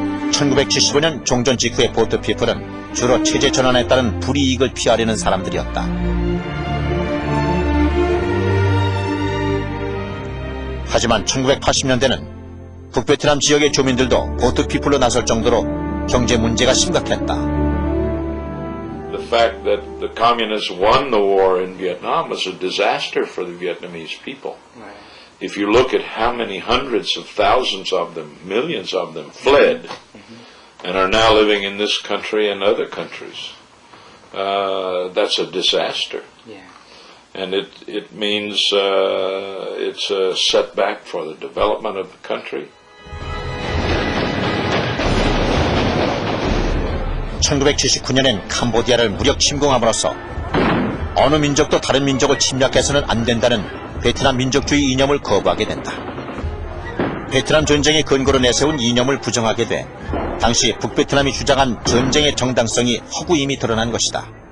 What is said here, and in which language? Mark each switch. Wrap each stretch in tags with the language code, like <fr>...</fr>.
<ko>1975년 종전 직후의 보트 피플은 주로 체제 전환에 따른 불이익을 피하려는 사람들이었다. 하지만 1980년대는 북베트남 지역의 주민들도 보트피플로 나설 정도로 경제 문제가 심각했다.</ko> <en>The fact that the communists won the war in Vietnam was a disaster for the Vietnamese people. If you look at how many hundreds of thousands of them, millions of them fled and are now living in this country and other countries, that's a disaster. And it means it's a setback for the development of the country.</en> <ko>1979년엔 캄보디아를 무력 침공함으로써 어느 민족도 다른 민족을 침략해서는 안 된다는 베트남 민족주의 이념을 거부하게 된다. 베트남 전쟁의 근거로 내세운 이념을 부정하게 돼 당시 북베트남이 주장한 전쟁의 정당성이 허구임이 드러난 것이다.</ko>